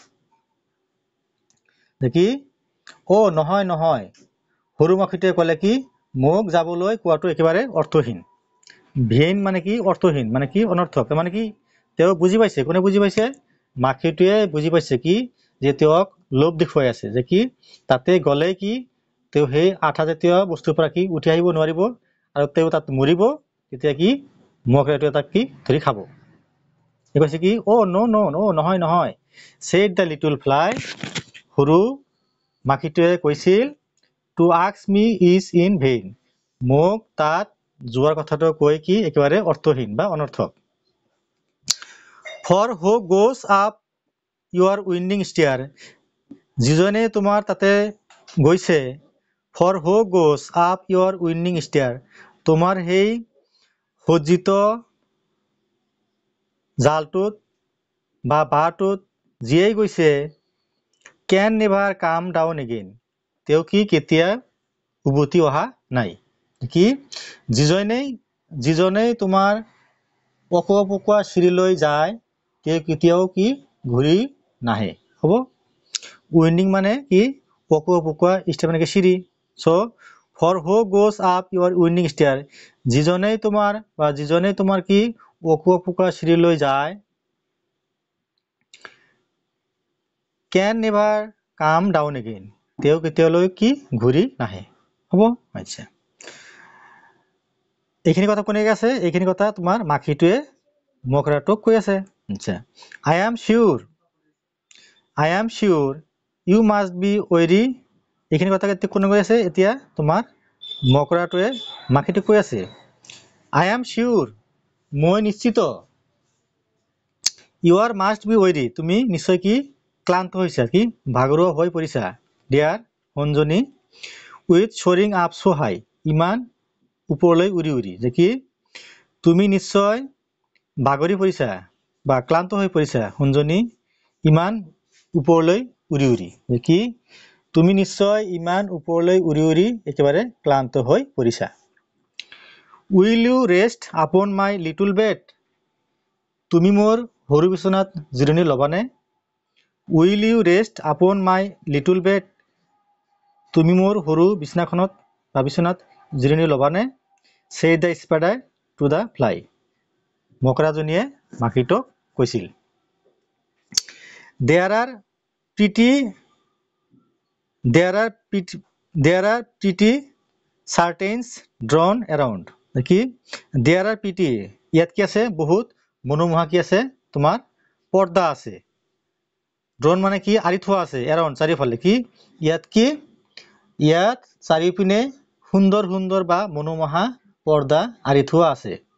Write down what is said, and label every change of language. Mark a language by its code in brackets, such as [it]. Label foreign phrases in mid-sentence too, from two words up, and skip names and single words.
[as] দেখি ও নহয় নহয় সৰু মাখিটোৱে ক'লে কি মোক যাবলৈ কোৱাটো একেবাৰে অৰ্থহীন ভেইন মানে কি অৰ্থহীন মানে কি অনৰ্থক মানে কি তেওঁ বুজি পাইছে কোনে বুজি পাইছে মাখিটোৱে বুজি পাইছে কি যে তেওঁক লোভ দেখুৱাই আছে যে কি তাতে গলে কি তেওঁ সেই আঠা জাতীয় বস্তুৰ পৰা কি উঠি আহিব নোৱাৰিব আৰু তেওঁ তাত মৰিব তেতিয়া কি মকৰাটোৱে তাক কি ধৰি খাব এই কৈছে কি ও [en] no no no [as] নহয় নহয় [en] said the little fly [as] সৰু মাখিটোৱে কৈছিল [en] to ask me is in vain [as] মোক তাত যোৱাৰ কথাটো কৈ কি একেবাৰে অৰ্থহীন বা অনৰ্থক [en] for who goes up your winding stair [as] যিজনে তোমাৰ তাতে গৈছে [en] for who goes up your winding stair [as] তোমাৰ সেই সজ্জিত জালটোত বা বাঁহটোত যিয়েই গৈছে [en] can never come down again [as] তেওঁ কি কেতিয়া উভতি অহা নাই কি যিজনেই তোমাৰ পকোৱা চিৰিলৈ যায় তেওঁ কেতিয়াও কি ঘূৰি নাহে হ'ব উইণ্ডিং মানে কি পকোৱা ষ্টেপ মানে কি চিৰি [en] so for who goes up your winding stair [as] যিজনেই তোমাৰ কি পকোৱা চিৰিলৈ যায় [en] can never come down again [as] তেওঁ কেতিয়ালৈ কি ঘূৰি নাহে হ'ব আচ্ছা এইখিনি কথা কোনে আছে এইখিনি কথা তোমাৰ মাখিটোৱে মকৰাটোক কৈ আছে আচ্ছা [en] I am sure you must be weary [as] এইখিনি কথা কোনে কৈ আছে এতিয়া তোমাৰ মকৰাটোৱে মাখিটোক কৈ আছে [en] I am sure [as] মই নিশ্চিত [en] you are must be weary [as] তুমি নিশ্চয় কি ক্লান্ত হৈছা কি ভাগৰুৱা হৈ পৰিছা dear সঞ্জনী [en] with soaring up so high [as] ইমান ওপৰলৈ উৰি যে কি তুমি নিশ্চয় ভাগৰি পৰিছা বা ক্লান্ত হৈ পৰিছা সঞ্জনী ইমান ওপৰলৈ উৰি যে কি তুমি নিশ্চয় ইমান ওপৰলৈ উৰি একেবাৰে ক্লান্ত হৈ পৰিছা [en] will you rest upon my little bed [as] তুমি মোৰ সৰু বিছনাত জিৰণি ল'বানে [en] will you rest upon my little bed [as] তুমি মোৰ সৰু বিছনাত জিৰণি ল'বানে [en] said the spider to the fly [as] মকৰাজনীয়ে মাখিটোক কৈছিল [en] there are pretty curtains drawn around [as] কি [en] there are pretty [as] ইয়াত কি আছে বহুত মনোমোহা কি আছে তোমাৰ পৰ্দা আছে drawn মানে কি আৰি থোৱা আছে around চাৰিওফালে কি ইয়াত চাৰিওপিনে সুন্দৰ বা মনোমোহা পৰ্দা আৰি থোৱা আছে